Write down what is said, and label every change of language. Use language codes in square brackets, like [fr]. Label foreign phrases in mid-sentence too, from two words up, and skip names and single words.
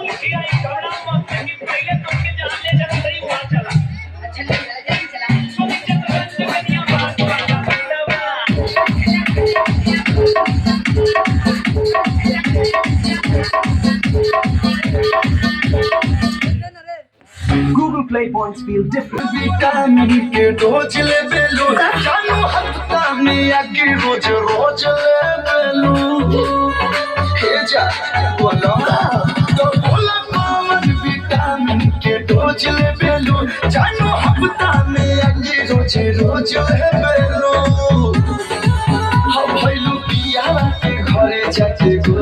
[bho] अच्छा चला जल्दी चला। [en] Google Play points feel different. [bho] विटामिन के डोज ले बेलू जानू हफ्ता में आके रोज रोज ले बेलू हे जा बोलो तो बोला कौन विटामिन के डोज ले बेलू जानू हफ्ता में आके रोज रोज ले बेलू हम भइलू पिया के घरे जाके गो